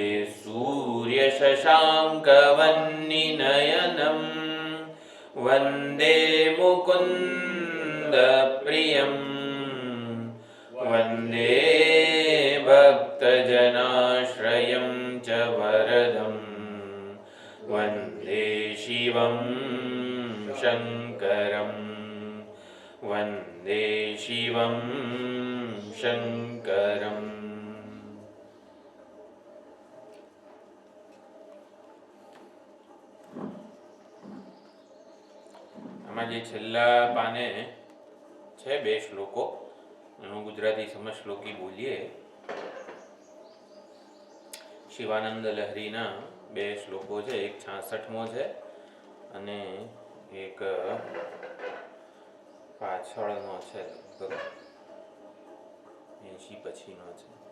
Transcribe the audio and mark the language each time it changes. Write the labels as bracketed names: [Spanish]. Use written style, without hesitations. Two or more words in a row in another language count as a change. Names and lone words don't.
[Sanskrit] सूर्यशशाङ्कवह्निनयनं वन्दे मुकुन्दप्रियं वन्दे भक्तजनाश्रयं च वरदं वन्दे शिवं शङ्करं वन्दे शिवं शङ्करम्। [Gujarati] આમાં જે છેલ્લા પાને છે બે શ્લોકો, એનું ગુજરાતી સમજ શ્લોકી બોલીએ. શિવાનંદ લહરીના બે શ્લોકો છે, એક 66મો છે અને એક પાછળનો છે, 80 પછીનો છે.